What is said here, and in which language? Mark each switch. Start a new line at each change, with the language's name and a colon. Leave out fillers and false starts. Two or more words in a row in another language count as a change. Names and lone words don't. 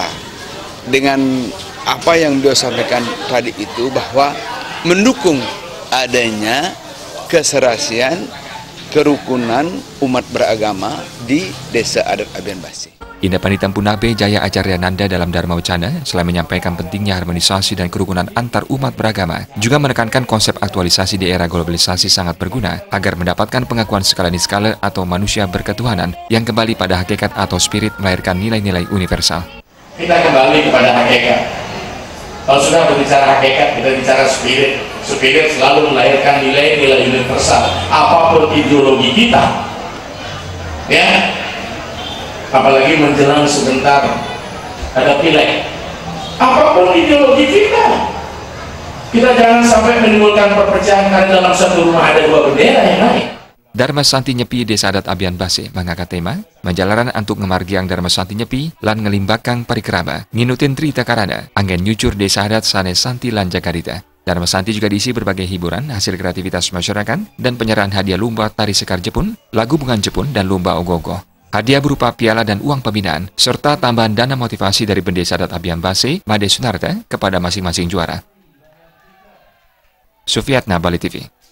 Indonesian: Dengan apa yang beliau sampaikan tadi itu, bahwa mendukung adanya keserasian, kerukunan umat beragama di Desa Adat Abian Base. Ide Panita Empu Nabe Jaya Acaryananda dalam Dharma Wacana selain menyampaikan pentingnya harmonisasi dan kerukunan antar umat beragama, juga menekankan konsep aktualisasi di era globalisasi sangat berguna agar mendapatkan pengakuan skala niskala atau manusia berketuhanan yang kembali pada hakikat atau spirit melahirkan nilai-nilai universal. Kita kembali kepada hakikat. Kalau sudah berbicara hakikat, kita bicara spirit. Spirit selalu melahirkan nilai-nilai universal. Apapun ideologi kita, ya, apalagi menjelang sebentar ada pileg. Apapun ideologi kita jangan sampai menimbulkan perpecahan karena dalam satu rumah ada dua bendera yang naik.
Balinese: Dharma Santi Nyepi Desa Adat Abian Base
Indonesian: mengangkat tema
Balinese: menjalaran antuk ngemargiang Dharma Santi Nyepi lan ngelimbakang parikrama nginutin trita karana anggen nyucur Desa Adat sane Santi lan Jakarita.
Indonesian: Dharma Santi juga diisi berbagai hiburan hasil kreativitas masyarakat dan penyerahan hadiah lomba tari sekar Jepun, lagu bungan Jepun, dan lomba ogoh-ogoh. Hadiah berupa piala dan uang pembinaan, serta tambahan dana motivasi dari Desa Adat Abian Base, Made Sunarta, kepada masing-masing juara. Sufiatna, Bali TV.